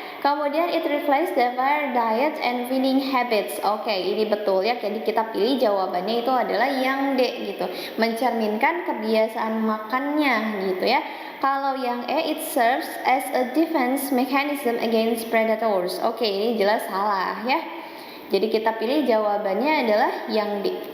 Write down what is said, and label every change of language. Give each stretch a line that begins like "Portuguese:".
Indonesian: Kemudian
English: it reflects their diet and feeding habits.
Indonesian: Oke, ini betul ya. Jadi kita pilih jawabannya itu adalah yang D gitu. Mencerminkan kebiasaan makannya gitu ya. Kalau yang E,
English: it serves as a defense mechanism against predators.
Indonesian: Oke, ini jelas salah ya. Jadi kita pilih jawabannya adalah yang D.